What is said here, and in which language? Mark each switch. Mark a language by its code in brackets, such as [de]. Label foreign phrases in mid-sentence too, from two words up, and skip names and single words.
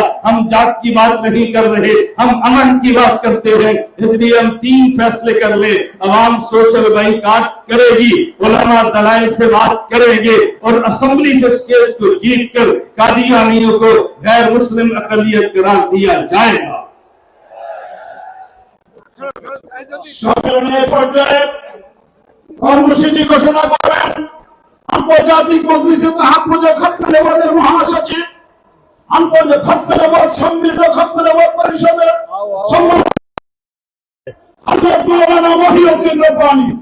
[ur] ہم جات کی بات نہیں کر رہے، ہم امن کی بات کرتے ہیں۔ اس لیے ہم 3 فیصلے کر لیں، عوام [en] social boycott [ur] کرے گی، علماء دلائل سے بات کریں گے، اور اسمبلی سے اس کیس کو جیت کر قادیانیوں کو غیر مسلم اقلیت قرار دیا جائے گا۔ [bn] সম্মেলনের পর্যায়ে কর্মসূচি ঘোষণা করবেন আন্তর্জাতিক মজলিসে তাহাফুজে খতম নবুওয়াতের মহাসচিব, আন্তর্জাতিক খতম নবুওয়াত সম্মিলিত খতম নবুওয়াত পরিষদের সম্মানিত হযরত মাওলানা মহিউদ্দিন রব্বানী।